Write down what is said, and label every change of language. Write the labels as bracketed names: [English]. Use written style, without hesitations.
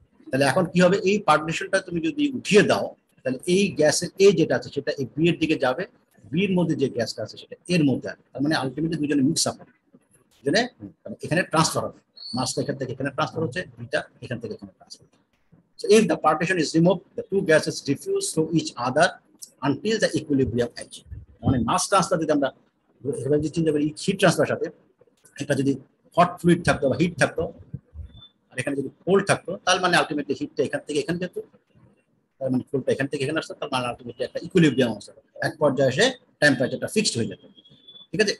[Bangla] তাহলে এখন কি হবে, এই পার্টিশনটা তুমি যদি উঠিয়ে দাও, তাহলে এই গ্যাসের এ যেটা আছে সেটা এই বি এর দিকে যাবে, বি এর মধ্যে যে গ্যাসটা আছে সেটা এর মধ্যে আসবে, তার মানে আলটিমেটলি দুজনে মিক্স আপ হবে, দুজনে এখানে ট্রান্সফার হবে, মাসটা এখান থেকে এখানে ট্রান্সফার হচ্ছে, বিটা এখান থেকে এখানে ট্রান্সফার হচ্ছে। [English] So if the partition is removed, the two gases diffuse through each other until the equilibrium achieved. [Bangla] মানে মাস ট্রান্সফার যদি আমরা এভাবে যদি চিন্তা করি হিট ট্রান্সফার সাথে, এটা যদি হট ফ্লুইড থাকতো বা হিট থাকতো, আর এখানে যদি কোল্ড থাকতো, তার মানে আলটিমেটলি হিটটা এখান থেকে এখানে যেত, তার মানে কোল্ডটা এখান থেকে এখানে আসতো, তার মানে আলটিমেটলি একটা ইকুইলিব্রিয়াম আসতো, এক পর্যায়ে এসে টেম্পারেচারটা ফিক্সড হয়ে যেত, ঠিক আছে।